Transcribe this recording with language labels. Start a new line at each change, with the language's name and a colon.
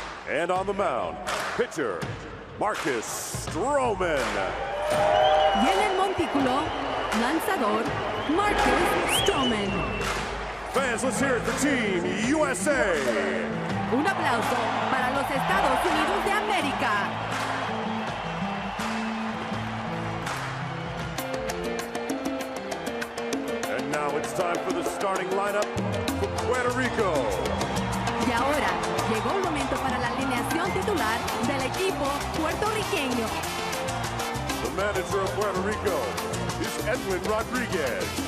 English: And on the mound, pitcher, Marcus Stroman.
Spanish: Y en el montículo, lanzador, Marcus Stroman.
English: Fans, let's hear it for Team USA.
Spanish: Un aplauso para los Estados Unidos de América.
English: And now it's time for the starting lineup for Puerto Rico.
Spanish: Y ahora llegó el momento para la alineación titular del equipo puertorriqueño.
English: The manager of Puerto Rico is Edwin Rodriguez.